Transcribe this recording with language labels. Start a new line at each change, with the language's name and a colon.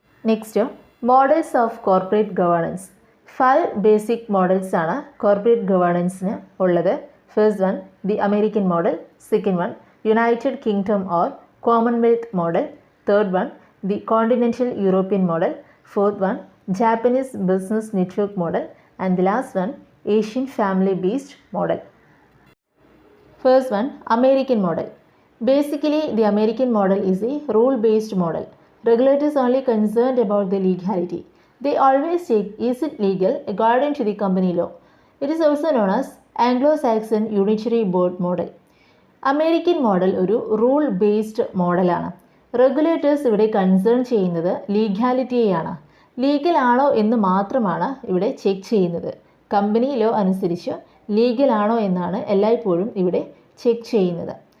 Malayalam: Next, models of corporate governance. 5 basic models ആണ് corporate ഗവേണൻസിന് ഉള്ളത്.
English: First one, the American model. Second one, United Kingdom or commonwealth model. Third one, the continental European model. Fourth one, Japanese business network model. And the last one, Asian family based model. First one, American model. Basically, the American model is a rule based model. Regulators only concerned about the legality. They always check, is it legal according to the company law. It is also known as Anglo-Saxon unitary board model.
Malayalam: American model ഒരു rule based മോഡലാണ്. Regulators ഇവിടെ concern ചെയ്യുന്നത് ലീഗാലിറ്റിയെയാണ്. Legal ആണോ എന്ന് മാത്രമാണ് ഇവിടെ check ചെയ്യുന്നത്. Company law അനുസരിച്ച് ലീഗൽ ആണോ എന്നാണ് എല്ലായ്പ്പോഴും ഇവിടെ ചെക്ക് ചെയ്യുന്നത്.